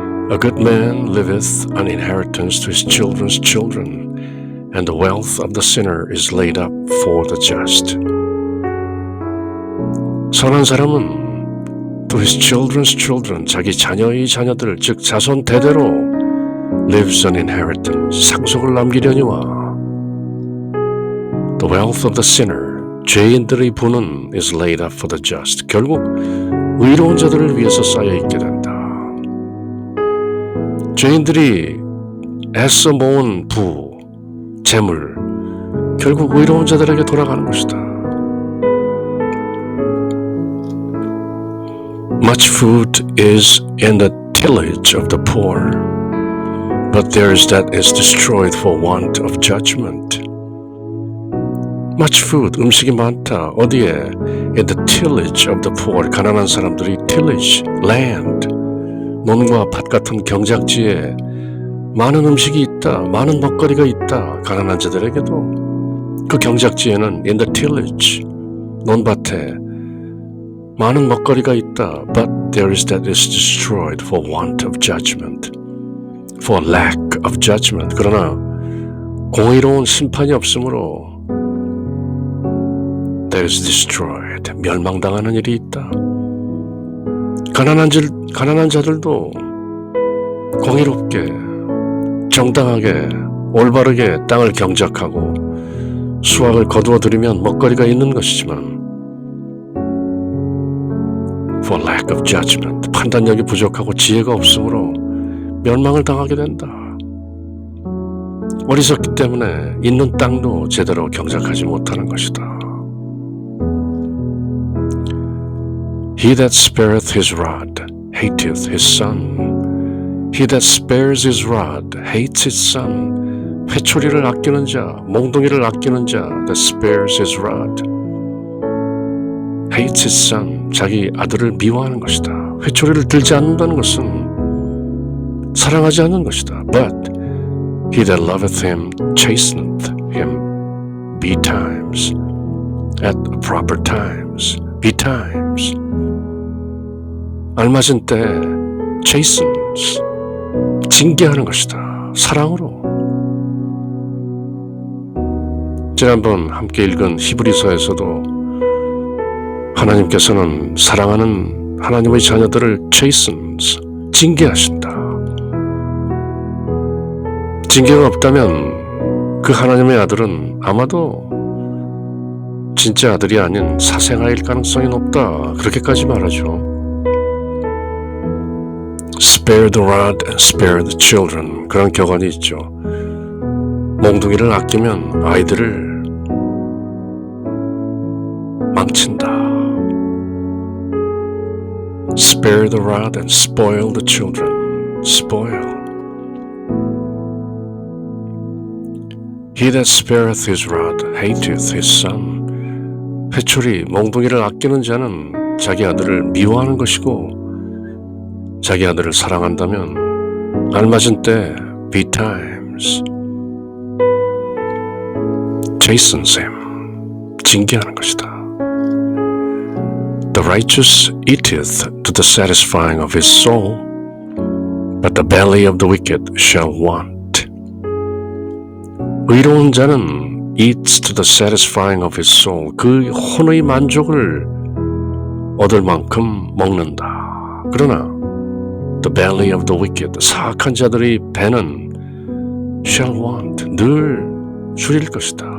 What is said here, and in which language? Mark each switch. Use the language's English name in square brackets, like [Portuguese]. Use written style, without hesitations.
[English] A good man liveth an inheritance to his children's children, and the wealth of the sinner is laid up for the just. [Korean] 선한 사람은 [English] to his children's children, [Korean] 자기 자녀의 자녀들, 즉 자손 대대로 [English] lives an inheritance, [Korean] 상속을 남기려니와 [English] the wealth of the sinner, [Korean] 죄인들의 부는 [English] is laid up for the just. [Korean] 결국 의로운 자들을 위해서 쌓여있게 된다. 죄인들이 애써 모은 부, 재물, 결국 의로운 자들에게 돌아가는 것이다. [English] Much food is in the tillage of the poor, but there is that is destroyed for want of judgment. Much food, [Korean] 음식이 많다. 어디에? [English] In the tillage of the poor, [Korean] 가난한 사람들이 [English] tillage, land, [Korean] 논과 밭 같은 경작지에 많은 음식이 있다. 많은 먹거리가 있다. 가난한 자들에게도. 그 경작지에는 [English] in the tillage, [Korean] 논밭에 많은 먹거리가 있다. [English] But there is that is destroyed for want of judgment, for lack of judgment. [Korean] 그러나 공의로운 심판이 없으므로 [English] that is destroyed, [Korean] 멸망당하는 일이 있다. 가난한 자들도 공의롭게, 정당하게, 올바르게 땅을 경작하고 수확을 거두어들이면 먹거리가 있는 것이지만 [English] for lack of judgment, [Korean] 판단력이 부족하고 지혜가 없으므로 멸망을 당하게 된다. 어리석기 때문에 있는 땅도 제대로 경작하지 못하는 것이다. [English] He that spareth his rod hateth his son. He that spares his rod hates his son. [Korean] 회초리를 아끼는 자, 몽둥이를 아끼는 자, [English] that spares his rod hates his son. [Korean] 자기 아들을 미워하는 것이다. 회초리를 들지 않는다는 것은 사랑하지 않는 것이다. [English] But he that loveth him chasteneth him betimes, at proper times, betimes. [Korean] 알맞은 때 [English] chastens, [Korean] 징계하는 것이다. 사랑으로. 지난번 함께 읽은 히브리서에서도 하나님께서는 사랑하는 하나님의 자녀들을 [English] chastens, [Korean] 징계하신다. 징계가 없다면 그 하나님의 아들은 아마도 진짜 아들이 아닌 사생아일 가능성이 높다. 그렇게까지 말하죠. [English] Spare the rod and spare the children. [Korean] 그런 격언이 있죠. 몽둥이를 아끼면 아이들을 망친다. [English] Spare the rod and spoil the children. Spoil. He that spareth his rod hateth his son. [Korean] 회초리, 몽둥이를 아끼는 자는 자기 아들을 미워하는 것이고 자기 아들을 사랑한다면 알맞은 때 [English] betimes chastens him, [Korean] 징계하는 것이다. [English] The righteous eateth to the satisfying of his soul, but the belly of the wicked shall want. [Korean] 의로운 자는 [English] eats to the satisfying of his soul, [Korean] 그 혼의 만족을 얻을 만큼 먹는다. 그러나 [English] the belly of the wicked, [Korean] 사악한 자들의 배는 [English] shall want, [Korean] 늘 줄일 것이다.